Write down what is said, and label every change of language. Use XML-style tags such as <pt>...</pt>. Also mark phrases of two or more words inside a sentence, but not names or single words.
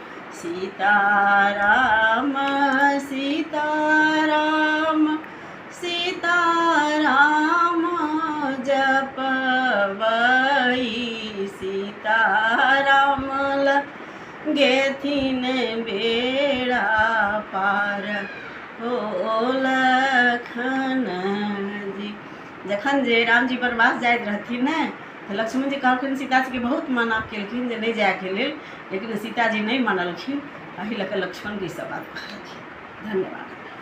<mai>सीताराम सीताराम सीताराम जपबै, सीताराम लगेथिन बेड़ा पार हो लखन जी। जखन जे राम जी वनवास जाइत रहथिन ने, तो लक्ष्मण जी कहलखिन, सीता जी के बहुत मना केलखिन जे नहीं जाए के लेल, लेकिन सीता जी नहीं मानलखिन। एहि लऽ कऽ लक्ष्मण जी सब बात कहलखिन। धन्यवाद।</mai>